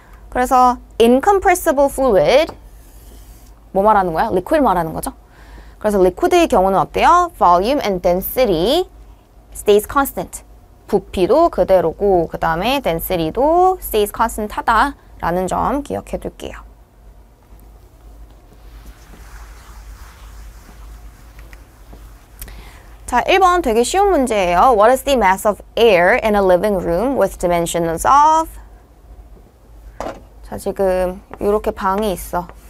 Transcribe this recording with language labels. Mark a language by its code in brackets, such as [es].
[ko] 그래서 incompressible fluid 뭐 말하는 거야? liquid 말하는 거죠? 그래서 liquid의 경우는 어때요? [en] volume and density stays constant. [ko] 부피도 그대로고 그 다음에 density도 [en] stays constant [ko] 하다라는 점 기억해 둘게요. 자, 1번 되게 쉬운 문제예요. [en] What is the mass of air in a living room with dimensions of [ko] 자, 지금 이렇게 방이 있어.